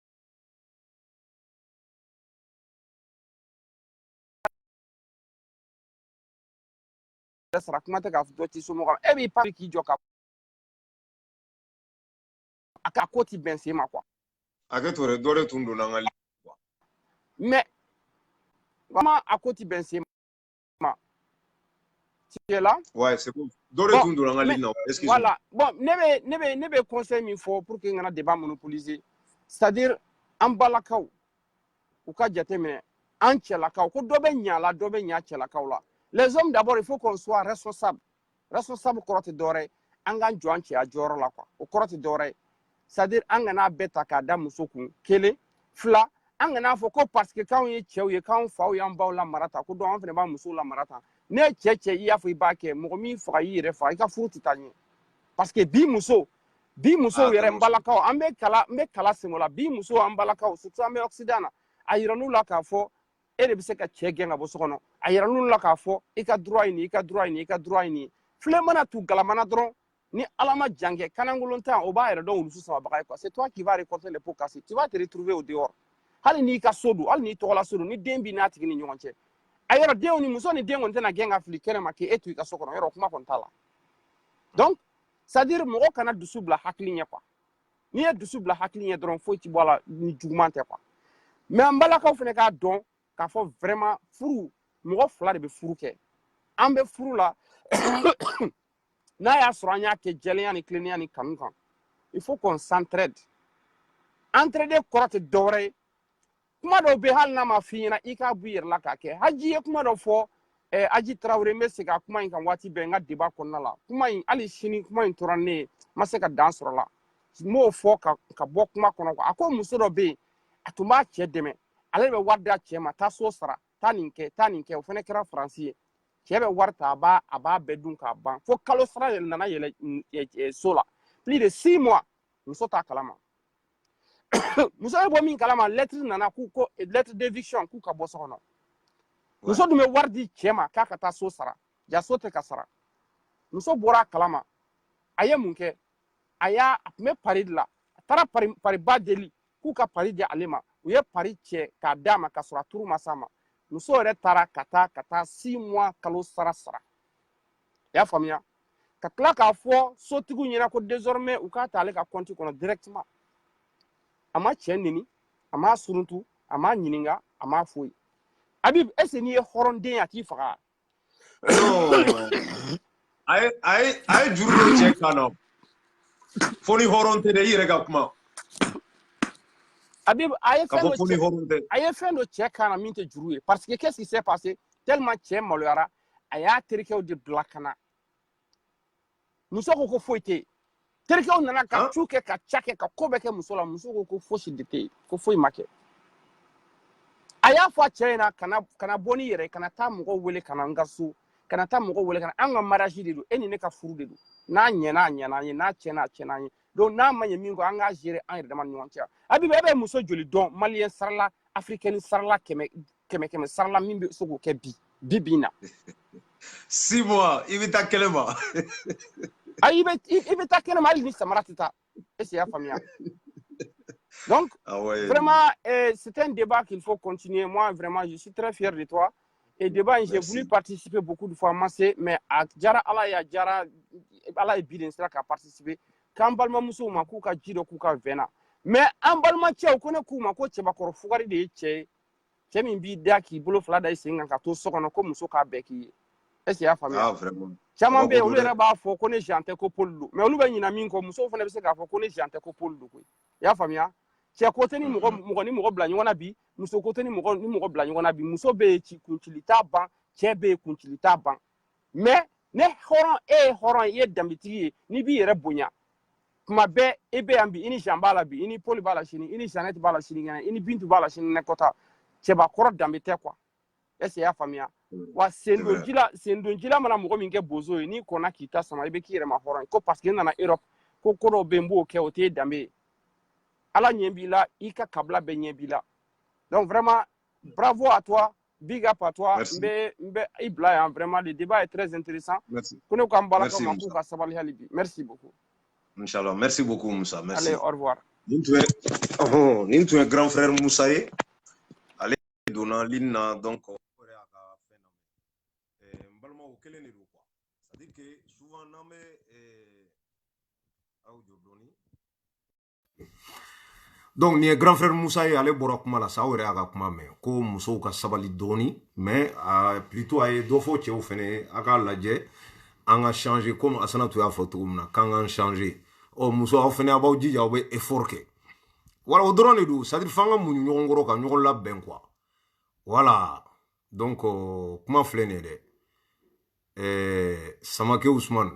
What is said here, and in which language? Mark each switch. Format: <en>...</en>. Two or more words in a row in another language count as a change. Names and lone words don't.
<bm>sara kuma tɛ k'a fɔ dɔ t'i somɔgɔ e b'i pan k'i jɔ ka a ka ko ti bɛn sen ma quoi hakɛ to dɛ dɔ de tun donna an ka quoi</bm> <fr>mais vraiment</fr> <bm>a ko ti bɛn sen ma</bm> <fr>tu es là ouais c'est bon</fr> <bm>dɔ de tun donna an ka ligne na excuse-moi</bm> <fr>voilà bon</fr> <bm>ne bɛ conseil min fɔ</bm> <fr>pour que</fr> <bm>n kana</bm> <fr>débat monopoliser c'est-à-dire</fr> <bm>an balakaw u ka jateminɛ an cɛlakaw ko dɔ bɛ ɲa la dɔ bɛ ɲa cɛlakaw la</bm> <fr>les hommes d'abord il faut qu'on soit responsable responsable</fr> <bm>kɔrɔtɛ dɔwɛrɛ an k'an jɔ an cɛya jɔyɔrɔ la quoi o kɔrɔtɛ dɔwɛrɛ</bm> <fr>c'est à dire</fr> <bm>an kana bɛɛ ta k'a da muso kun kelen fila an kana fɔ ko</bm> <fr>parce que</fr> <bm>k'anw ye cɛw ye k'anw faw y'an baw la mara ta ko donc an fana b'an musow la mara ta ne ye cɛ i y'a fɔ i b'a kɛ mɔgɔ min faga y'i yɛrɛ faga i ka furu tɛ taa ɲɛ</bm> <fr>parce que</fr> <bm>bi muso yɛrɛ n balakaw an bɛ kala sen o la bi muso an balakaw surtout an bɛ occident na a yira n'u la k'a fɔ e de bɛ se ka cɛ gɛn ka bɔ so kɔnɔ a yira n'u la k'a fɔ i ka droit ye nin i ka droit ye nin i ka droit ye nin filɛ mana tu galamana dɔrɔn ni ala ma jan kɛ kanangolon tan o b'a yɛrɛ dɔn wulusu sababaga ye</bm> <fr>quoi c'est toi qui vas récolter les pots cassés tu vas te retrouver au dehors</fr> <bm>hali n'i ka so don hali n'i tɔgɔla so don ni den b'i n'a tigi ni ɲɔgɔn cɛ a yɔrɔ denw ni muso ni den kɔni tɛna gɛn ka fili kɛnɛ ma k'e to i ka so kɔnɔ yɔrɔ kuma kɔni t'a la</bm> <fr>donc c'est à dire</fr> <bm>mɔgɔ kana dusu bila hakili ɲɛ quoi n'i ye dusu bila hakili ɲɛ dɔrɔn foyi ti bɔ a la ni juguman tɛ</bm> <fr>quoi mais</fr> <bm>an balakaw fana k'a dɔn k'a fɔ vraiment furu mɔgɔ fila de bɛ furu kɛ an bɛ furu la n'a y'a sɔrɔ an y'a kɛ jɛlenya ni tilennenya ni kanu kan</bm> <fr>il faut qu'on s'entraide entraider</fr> <bm>kɔrɔ tɛ dɔwɛrɛ ye kuma dɔw bɛ hali n'a ma f'i ɲɛna i k'a bɔ i yɛrɛ la k'a kɛ haji ye kuma dɔ fɔ Aji Traoré n bɛ segin a kuma in kan waati bɛɛ n ka débat kɔnɔna la kuma in hali sini kuma in tora ne ye n ma se ka dan sɔrɔ la n m'o fɔ ka bɔ kuma kɔnɔ a ko muso dɔ bɛ yen a tun b'a cɛ dɛmɛ ale bɛ wari d'a cɛ ma taa so sara taa nin kɛ o fana kɛra Faransi ye cɛ bɛ wari ta a b'a bɛɛ dun k'a ban fo kalo sara yɛlɛ nana yɛlɛ so la</bm> <fr>plus de 6 mois</fr> <bm>muso t'a kalama muso bɛ bɔ min kalama lettre nana ko</bm> <fr>lettre d'éviction</fr> <bm>k'u ka bɔ so kɔnɔ muso dun bɛ wari di cɛ ma k'a ka taa so sara ja so tɛ ka sara muso bɔra a kalama a ye mun kɛ a tun bɛ pari de la a taara pariba deli k'u ka pari di ale ma u ye pari cɛ k'a d'a ma ka sɔrɔ a turu ma s'a ma muso yɛrɛ taara ka taa</bm> <fr>6 mois</fr> <bm>kalo sara i y'a faamuya ka tila k'a fɔ sotigiw ɲɛna ko désormais u k'a ta ale ka compte kɔnɔ directement a ma cɛ neni a m'a suruntu a m'a ɲininka a m'a foyi Habib</bm> <fr>est-ce que</fr> <bm>n'i ye hɔrɔnden ye a t'i faga a ye juru dɔ cɛ kan na fo ni hɔrɔn tɛ dɛ i yɛrɛ ka kuma Habib a ye fɛn dɔ cɛ kan na min tɛ juru ye</bm> <fr>parce que qu'est-ce qui s'est passé tellement</fr> <bm>cɛ maloyara a y'a terikɛw de bila ka na muso ko foyi tɛ yen terikɛw nana ka cu kɛ ka ca kɛ ka ko bɛɛ kɛ muso la muso ko fosi de tɛ yen ko foyi ma kɛ a y'a fɔ a cɛ ɲɛna kana bɔ n'i yɛrɛ kana taa mɔgɔw wele ka na n ka so kana taa mɔgɔw wele ka na an ka mariage de don e ni ne ka furu de don n'a ɲɛna a ɲɛna an ye n'a tiɲɛna a tiɲɛna an ye donc n'a ma ɲɛ min kɔ an k'a gérer an yɛrɛ dama ni ɲɔgɔn cɛ Habib e bɛ muso joli dɔn maliyɛn sarala africaine sarala kɛmɛ sarala min bɛ se k'o kɛ bi na</bm> <fr>6 mois</fr> <bm>i bɛ taa kɛnɛ ma i bɛ taa kɛnɛ ma hali ni samara tɛ taa</bm> <fr>est-ce que</fr> <bm>i y'a faamuya</bm> <fr>donc vraiment c'est un débat qu'il faut continuer moi vraiment je suis très fier de toi et débat j'ai voulu participer beaucoup de fois mais</fr> <bm>a jara ala ye bi de sera ka participer k'an balimamusow ma k'u ka ji dɔ k'u ka vɛn na mais an balimacɛw ko ne k'u ma ko cɛbakɔrɔ fugari de ye cɛ ye cɛ min b'i da k'i bolo fila da i sen kan ka to so kɔnɔ ko muso k'a bɛɛ k'i ye</bm> <fr>est-ce que</fr> <bm>i y'a faamuya caman bɛ yen olu yɛrɛ b'a fɔ ko ne jean tɛ ko Paul don mais olu bɛ ɲina min kɔ musow fana bɛ se k'a fɔ ko ne jean tɛ ko Paul don koyi i y'a faamuya cɛ ko tɛ ni mɔgɔ ni mɔgɔ bila ɲɔgɔn na bi muso ko tɛ ni mɔgɔ bila ɲɔgɔn na bi muso bɛ yen kuncili t'a ban cɛ bɛ yen kuncili t'a ban mais ne hɔrɔn e ye hɔrɔn ye i ye danbetigi ye n'i b'i yɛrɛ bonya tuma bɛɛ i bɛ yan bi i ni jean b'a la bi i ni Paul b'a la sini i ni Jeannette b'a la sini kɛnɛ i ni Bintu b'a la sini kɛnɛ kɔta cɛbakɔrɔ danbe tɛ</bm> <fr>quoi est-ce que</fr> <bm>i y'a faamuya wa sendonjila mana mɔgɔ min kɛ bozo ye n'i kɔnna k'i ta sama i bɛ k'i yɛrɛ ma hɔrɔn ye ko</bm> <fr>parce que</fr> <bm>i nana Europe ko ko dɔw bɛ yen n b'o kɛ o t'e danbe ye ala ɲɛ b'i la i ka kabila bɛɛ ɲɛ b'i la</bm> <fr>donc vraiment bravo à toi</fr> <en>big up</en> <fr>à toi</fr> <bm>n bɛ i bila yan</bm> <fr>vraiment le débat est très intéressant</fr> <bm>ko ne ko an balakaw ma k'u ka sabali hali bi</bm> <fr>merci beaucoup inchallah merci beaucoup Musa merci allez au revoir</fr> <bm>nin tun ye</bm> <fr>grand frère</fr> <bm>Musa ye ale donna ligne na donc o yɛrɛ y'a ka fɛn na n balimaw kelen de don</bm> <fr>quoi c'est à dire que souvent</fr> <bm>n'an bɛ aw jɔ dɔɔni donc nin ye</bm> <fr>grand frère</fr> <bm>Musa ye ale bɔra kuma la sa aw yɛrɛ y'a ka kuma mɛn ko musow ka sabali dɔɔni</bm> <fr>mais plutôt</fr> <bm>a ye dɔ fɔ cɛw fɛnɛ a k'a lajɛ an ka</bm> <fr>changer comme</fr> <bm>Asanatu y'a fɔ cogo min na k'an k'an changer muso aw fɛnɛ a b'aw jija aw bɛ effort kɛ voilà o dɔrɔn de don</bm> <fr>c'est à dire</fr> <bm>f'an ka muɲu ɲɔgɔn kɔrɔ ka ɲɔgɔn labɛn</bm> <fr>quoi voilà donc</fr> <bm>kuma filɛ nin ye dɛ Samake Ousmane.</bm>